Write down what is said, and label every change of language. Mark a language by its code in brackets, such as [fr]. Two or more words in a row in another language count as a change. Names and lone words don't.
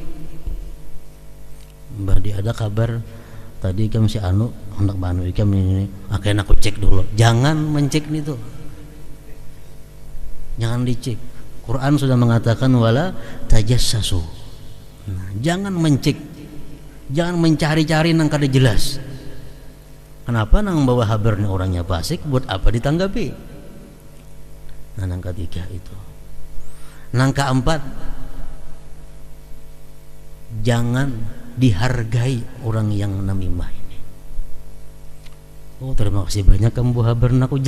[bjn] Badi ada kabar tadi ikam si hendak banu ikam ini, akhirnya aku cek dulu. [id] Jangan mencek itu, jangan dicek. Quran sudah mengatakan [ar] ولا تجسسوا. [id] Nah, jangan mencek, jangan mencari-cari nang kada jelas. Kenapa nang bawa kabarnya orangnya fasik, buat apa ditanggapi? Nah yang ketiga itu. Yang keempat, jangan dihargai orang yang namimah ini. Oh, terima kasih banyak kamu habarin aku.